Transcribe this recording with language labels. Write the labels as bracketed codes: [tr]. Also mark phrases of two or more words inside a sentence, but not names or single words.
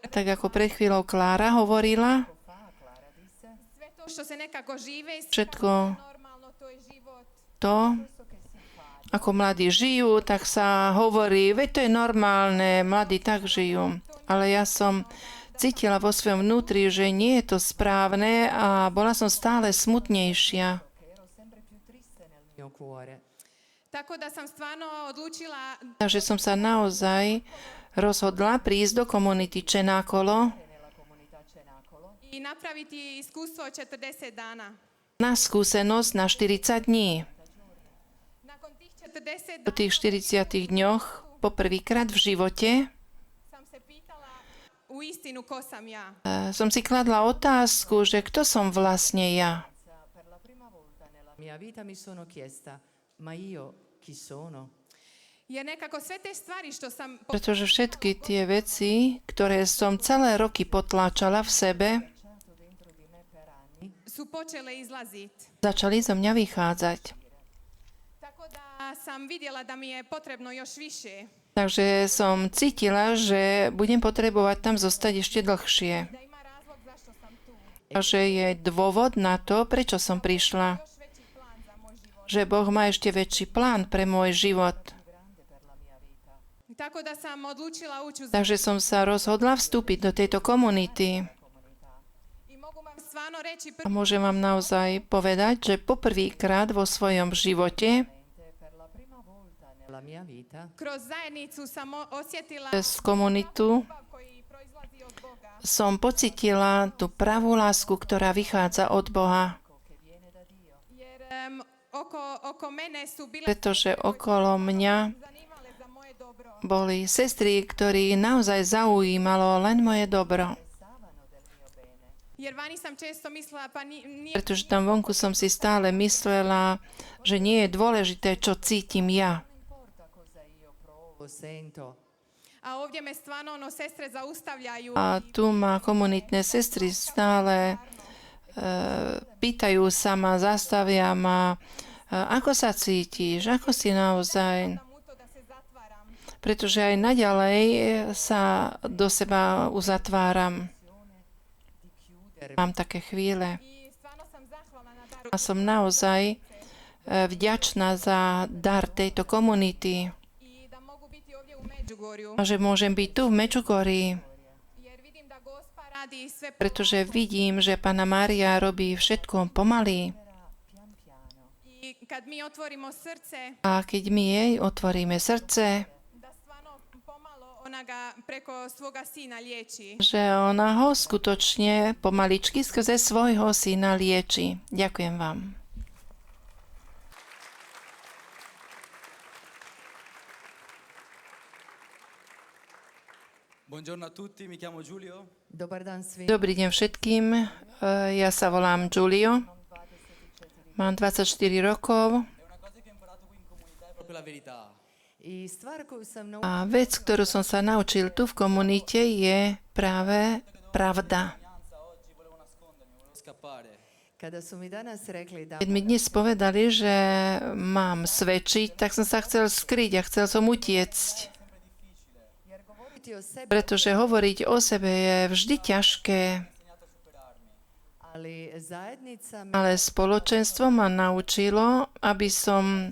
[sk] Tak ako pred chvíľou Klára hovorila, [hr] sve to što se nekako žive, [sk] všetko [hr] normalno to je život. [sk] to, ako mladí žijú, tak sa hovorí, veď to je normálne, mladí tak žijú. Ale ja som cítila vo svojom vnútri, že nie je to správne a bola som stále smutnejšia. [it] Mio cuore. [hr] Tako da sam stvarno odlučila [sk] Takže som sa naozaj rozhodla prísť do komunity Čenákolo [hr] i napraviti iskustvo od 40 dana. [sk] na skúsenosť na 40 dní. [hr] Nakon tých 40 [sk] Po tých 40 dňoch poprvýkrát v živote [hr] sam se pitala u istinu ko sam ja. [sk] som si kladla otázku, že kto som vlastne ja. [it] Mia vita mi sono chiesta, ma io chi sono? [hr] Jer nekako sve te stvari što sam [sk] Pretože všetky tie veci, ktoré som celé roky potláčala v sebe, [hr] su počele izlazit. [sk] začali zo mňa vychádzať. [hr] Tako da sam vidjela da mi je potrebno još više. [sk] Takže som cítila, že budem potrebovať tam zostať ešte dlhšie. [hr] Da ima razlog zašto sam tu. [sk] A že je dôvod na to, prečo som prišla. [hr] Još veći plan za moj život. [sk] Že Boh má ešte väčší plán pre môj život. [hr] Tako da sam odlučila ući u [sk] Takže som sa rozhodla vstúpiť do tejto komunity. [hr] i mogu vam stvarno reći [sk] A môžem vám naozaj povedať, že poprvýkrát vo svojom živote [it] Nella mia vita [hr] kroz zajednicu sam osjetila [sk] z komunitu [hr] ljubav koji proizlazi od Boga. [sk] som pocitila tú pravú lásku, ktorá vychádza od Boha. [hr] Jer oko mene su bile [sk] Pretože okolo mňa [hr] zanimale za moje dobro. [sk] boli sestry, ktorí naozaj zaujímalo len moje dobro. [hr] Jer vani sam često mislila pa nije [sk] Pretože tam vonku som si stále myslela, že nie je dôležité, čo cítim ja. [it] sento. [hr] a ovdje me stvarno sestre zaustavljaju. [sk] A tu ma komunitné sestry stále pýtajú sa ma, zastavia ma, ako sa cítiš, ako si naozaj. [hr] Sam u to da se zatvaram. [sk] Pretože aj naďalej sa do seba uzatváram. Mám také chvíle [hr] I stvarno sam zahvalna na daru [sk] a som naozaj vďačná za dar tejto komunity [hr] i da mogu biti ovdje u Međugorju. [sk] a že môžem byť tu v Mečugorí, [hr] Jer vidim da Gospa radi sve [sk] pretože vidím, že Panna Mária robí všetko pomaly [hr] i kad mi otvorimo srce [sk] a keď my jej otvoríme srdce, [hr] da stvarno pomalo ona ga preko svoga sina liječi. [sk] že ona ho skutočne pomaličky skrze svojho syna lieči. Ďakujem vám. [it] Buongiorno a tutti, mi chiamo Giulio. [hr] Dobar dan svi. [sk] Dobrý deň všetkým. Ja sa volám Giulio. Mám 24 rokov [it] E una cosa che ho imparato qui in comunità è proprio la verità. [hr] I stvar koju sam [sk] a vec, ktorú som sa naučil tu v komunite, je práve pravda. [it] Oggi volevo nascondermi, volevo scappare. [hr] Kada su mi danas rekli da [sk] Keď mi dnes povedali, že mám svedčiť, tak som sa chcel skryť a chcel som utiecť. [hr] govoriti o sebi, [sk] Pretože hovoriť o sebe je vždy ťažké, [hr] ali zajednica mi [sk] ale spoločenstvo ma naučilo, aby som